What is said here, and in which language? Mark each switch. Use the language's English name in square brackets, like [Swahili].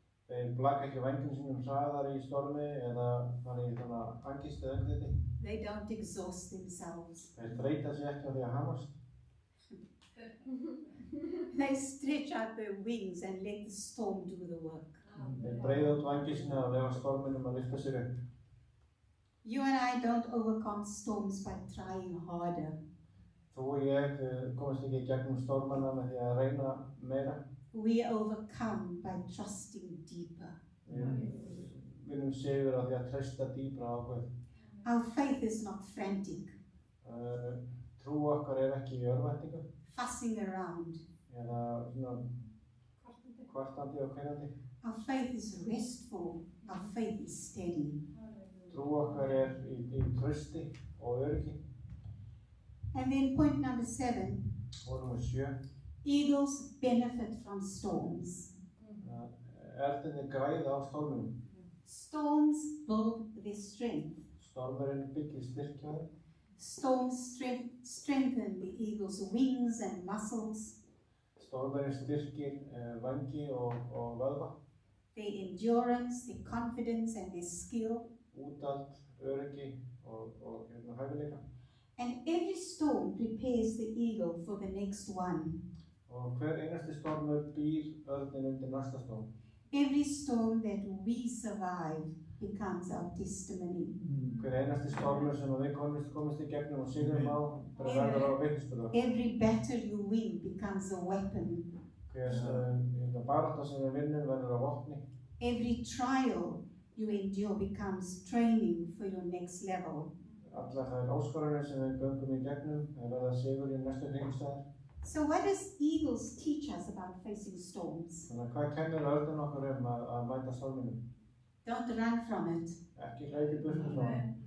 [Icelandic] Þeir blaka ekki vængum sínum hraðar í stormi eða fara í svona angist eða öngþeti. [English] They don't exhaust themselves. [Icelandic] Þeir þreyta sig ekki á því að hamast. [English] They stretch out their wings and let the storm do the work. [Icelandic] Þeir breiða út vængi sína og leyfa storminum að lyfta sér upp. [English] You and I don't overcome storms by trying harder. [Icelandic] Þú og ég komast ekki í gegnum stormana með því að reyna meira. [English] We overcome by trusting deeper. [Icelandic] Við vinnum sigur á því að treysta dýpra á Guð. [English] Our faith is not frantic, [Icelandic] Trú okkar ekki í örvæntingu [English] fussing around. [Icelandic] eða svona kvartandi og kveinandi. [English] Our faith is restful. Our faith is steady. [Icelandic] Trú okkar í trausti og öryggi. [English] And then point number 7, [Icelandic] Og númer 7. [English] eagles benefit from storms. [Icelandic] Erðinni græða á storminum. [English] Storms build their strength. [Icelandic] Stormurinn byggir styrkja þeim. [English] Storms strengthen the eagle's wings and muscles. [Icelandic] Stormurinn styrkir vængi og vöðva. [English] Their endurance, their confidence, and their skill. [Icelandic] Úthald, öryggi og hæfileika. [English] And every storm prepares the eagle for the next one. [Icelandic] Og hver einasti stormur býr örnin undir næsta storm. [English] Every storm that we survive becomes our testimony. [Icelandic] Hver einasti stormur sem við komist í gegnum og sigurum á verður á vitnisburður. [English] Every battle you win becomes a weapon. [Icelandic] Hver barátta sem við vinnum verður á vopni. [English] Every trial you endure becomes training for your next level. [Icelandic] Allar þær áskoranir sem við göngum í gegnum verða sigur í næstu kringumstæður. [English] So what does eagles teach us about facing storms? [Icelandic] Þannig hvað kennir örnin okkur að mæta storminum? [English] Don't run from it. [Icelandic] Ekki hlaupa burtu frá hann.